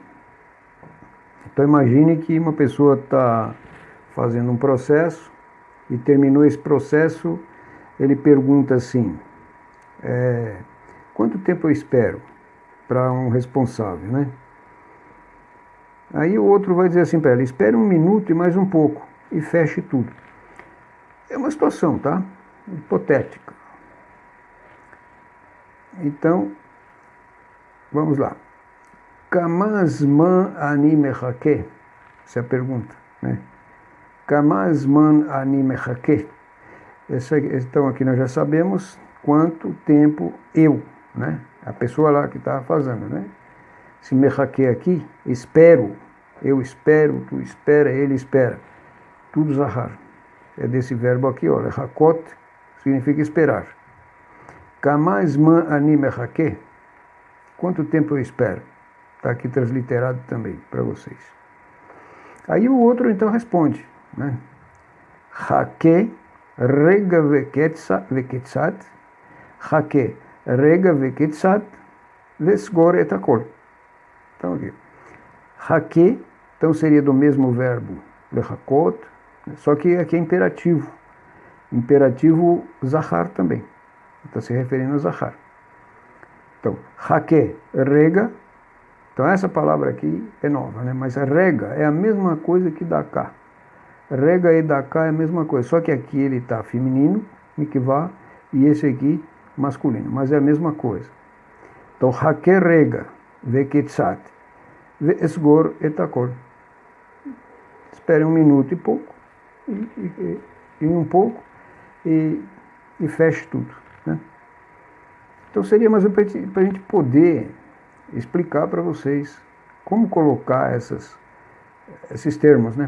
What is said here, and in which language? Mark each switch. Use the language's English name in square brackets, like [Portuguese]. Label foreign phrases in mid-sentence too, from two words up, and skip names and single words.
[Portuguese] Então imagine que uma pessoa está fazendo um processo e terminou esse processo, ele pergunta assim, quanto tempo eu espero para um responsável, Aí o outro vai dizer assim para ela, espere 1 minuto e mais um pouco, e feche tudo. É uma situação, tá? Hipotética. Então, vamos lá. [Hebrew] כמה זמן אני מחכה? [Portuguese] Essa é a pergunta, né? [Hebrew] כמה זמן אני מחכה? [Portuguese] Então, aqui nós já sabemos quanto tempo eu, né? A pessoa lá que está fazendo, né? Se mechake aqui, espero. Eu espero, tu espera, ele espera. Tudo zahar. É desse verbo aqui, ó. Lechakot significa esperar. [Hebrew] כמה זמן אני מחכה? [Portuguese] Quanto tempo eu espero? Está aqui transliterado também para vocês. Aí o outro então responde, né? [Hebrew] חכה רגע וקצת, חכה רגע וקצת, וסגור את הכל. [Portuguese] Então aqui. Hake, então seria do mesmo verbo lechakot, só que aqui é imperativo. Imperativo zahar também. Está se referindo a zahar. Então, [Hebrew] חכה, רגע. [Portuguese] Então essa palavra aqui é nova, né? Mas rega é a mesma coisa que daká. Rega e daká é a mesma coisa, só que aqui ele está feminino, mikvah, e esse aqui masculino, mas é a mesma coisa. Então, [Hebrew] חכה רגע, וקצת, וסגור את הכל. [Portuguese] Espere um minuto e pouco, e um pouco, e feche tudo, né? Então seria mais para a gente poder explicar para vocês como colocar esses termos, né?